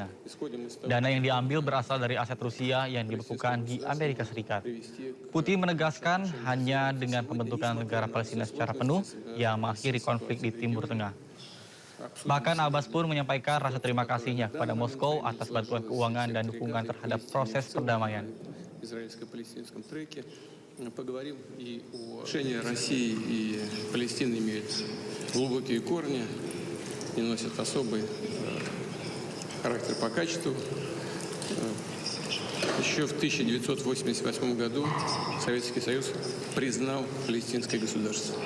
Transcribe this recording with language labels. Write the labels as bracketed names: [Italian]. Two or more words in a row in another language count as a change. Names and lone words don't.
[Indonesian] Dana yang diambil berasal dari aset Rusia yang dibekukan di Amerika Serikat. Putin menegaskan hanya dengan pembentukan negara Palestina secara penuh yang mengakhiri konflik di Timur Tengah. Bahkan Abbas pun menyampaikan rasa terima kasihnya kepada Moskow atas bantuan keuangan dan dukungan terhadap proses perdamaian. [Russian] Отношения России и Палестины имеют глубокие корни и носят особый характер по качеству. Еще в 1988 году Советский Союз признал палестинское государство.